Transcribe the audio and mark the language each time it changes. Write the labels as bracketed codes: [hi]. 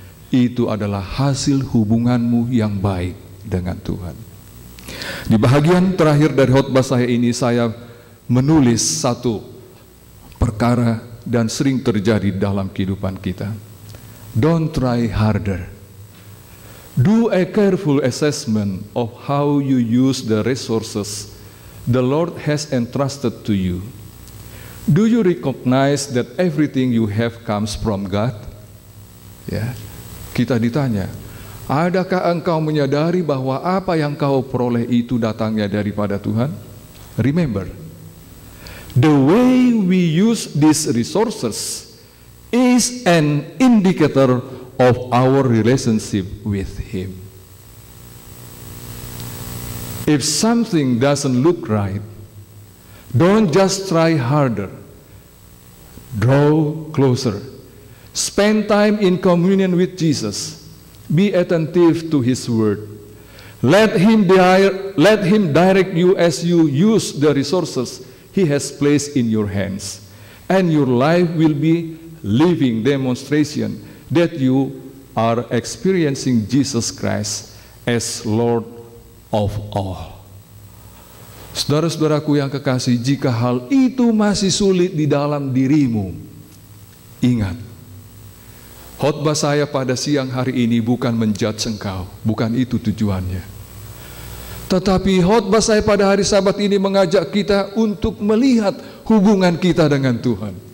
[id] Itu adalah hasil hubunganmu yang baik dengan Tuhan. Di bahagian terakhir dari khotbah saya ini, saya menulis satu perkara dan sering terjadi dalam kehidupan kita. [en] Don't try harder. Do a careful assessment of how you use the resources the Lord has entrusted to you. Do you recognize that everything you have comes from God? [id] Ya. Kita ditanya, adakah engkau menyadari bahwa apa yang kau peroleh itu datangnya daripada Tuhan? [en] Remember, the way we use these resources is an indicator of our relationship with Him. If something doesn't look right, don't just try harder. Draw closer. Spend time in communion with Jesus. Be attentive to His word. Let Him direct you as you use the resources He has placed in your hands. And your life will be living demonstration that you are experiencing Jesus Christ as Lord of all. [id] Saudara-saudaraku yang kekasih, jika hal itu masih sulit di dalam dirimu, ingat, khotbah saya pada siang hari ini bukan menjudge engkau, bukan itu tujuannya. Tetapi khotbah saya pada hari Sabat ini mengajak kita untuk melihat hubungan kita dengan Tuhan.